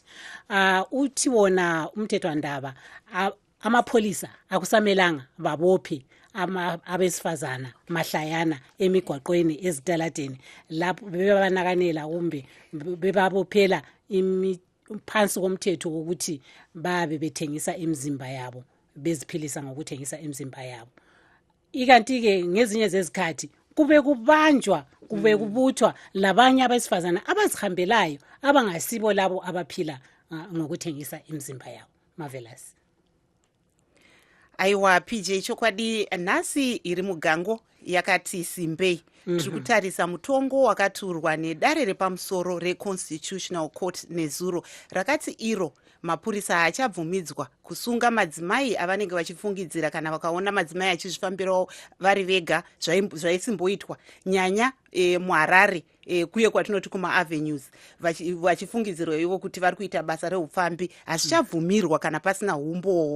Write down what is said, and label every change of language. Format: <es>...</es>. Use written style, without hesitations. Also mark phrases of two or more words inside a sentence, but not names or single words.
<nd>Uthi wona umthethwandaba amapholisa akusamelanga babophe abesifazana mahlayana emigwaqweni ezitaladeni lapho bebabanakanela kumbe bebabophela phansi komthetho wokuthi babe bethengisa imizimba yabo, beziphilisa ngokuthengisa imizimba yabo. Ikanti-ke ngezinye zezikhathi kube kubanjwa kube kubuthwa labanye abesifazana abazihambelayo abangasibo labo abaphila ngokuthengisa imizimba yabo. Marvelous.</nd> <sn>Aiwa PJ, chokwadi nhasi iri mugango yakati simbei. Tiri kutarisa mutongo wakaturwa nedare repamusoro reConstitutional Court nezuro rakati iro mapurisa haachabvumidzwa kusunga madzimai avanenge vachifungidzira kana vakaona madzimai achizvifambirawo vari vega zvaisimboitwa nyanya muHarare kuye kwatinoti kuma-avenues vachifungidzirwa ivo kuti vari kuita basa reupfambi hazvichabvumirwa kana pasina umbowo.</sn>